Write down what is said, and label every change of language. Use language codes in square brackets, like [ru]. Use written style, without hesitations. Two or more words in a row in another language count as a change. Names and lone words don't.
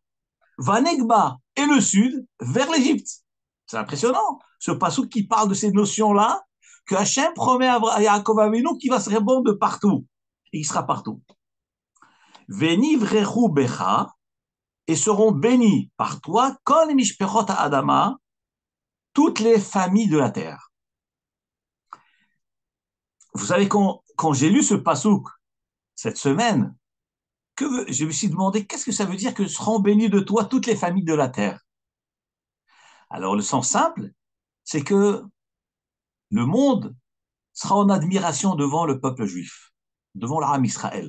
[fr] Vanegba et le sud, vers l'Égypte. C'est impressionnant, ce passouk qui parle de ces notions-là, que Hachem promet à Yaakov Avinu qui va se répandre de partout. Et il sera partout. [he] ונברכו בך, [fr] et seront bénis par toi, [he] כל משפחות האדמה, [fr] toutes les familles de la terre. Vous savez, quand j'ai lu ce passouk cette semaine, je me suis demandé qu'est-ce que ça veut dire que seront bénis de toi toutes les familles de la terre. Alors le sens simple, c'est que le monde sera en admiration devant le peuple juif, devant l'Aram Israël.